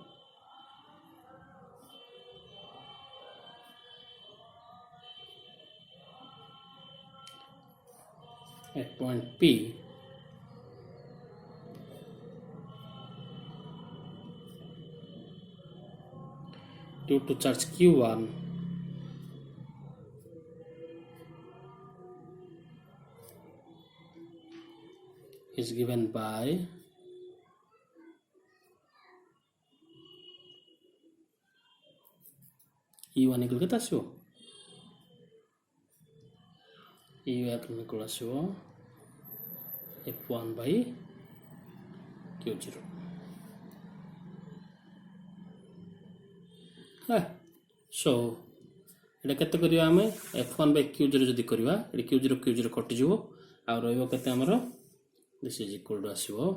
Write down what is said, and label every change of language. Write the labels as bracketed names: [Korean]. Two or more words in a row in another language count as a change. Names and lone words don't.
[English] at point P due to charge Q1 is given by [Odia] E1 equal କେତେ ଆସିବ E1 equal ଆସିବ F1 by Q0 so ଏଟା କେତେ କରିବା ଆମେ F1 by Q0 ଯଦି କରିବା ଏଠି Q0 କଟିଯିବ ଆଉ ରହିବ କେତେ ଆମର [English] this is equal to [Odia] ଆସିବ